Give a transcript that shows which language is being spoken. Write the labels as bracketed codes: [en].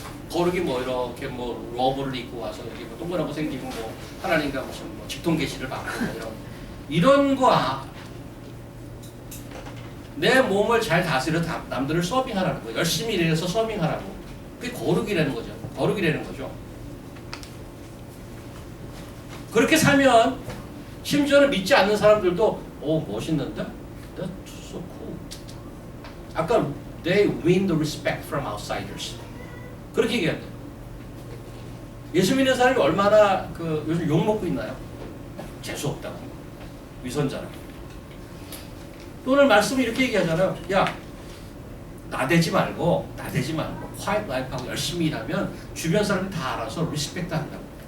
[ko] 거룩이 뭐 이렇게 뭐 러브를 입고 와서 이렇게 뭐 동그랗고 생기고 뭐 하나님과 무슨 뭐 직통 계시를 받고 뭐 이런 거 내 몸을 잘 다스려 남들을 서빙하라는 거. 열심히 일해서 서빙하라고. 그게 거룩이라는 거죠. 거룩이라는 거죠. 그렇게 살면 심지어는 믿지 않는 사람들도 멋있는데? [en] That's so cool. [ko] 아까 [en] they win the respect from outsiders. [ko] 그렇게 얘기한대요. 예수 믿는 사람이 얼마나 요즘 욕 먹고 있나요? 재수없다고. 위선자라고. 오늘 말씀이 이렇게 얘기하잖아요. 야, 나대지 말고 [en] quiet life [ko] 하고 열심히 일하면 주변 사람이 다 알아서 리스펙트 한다고.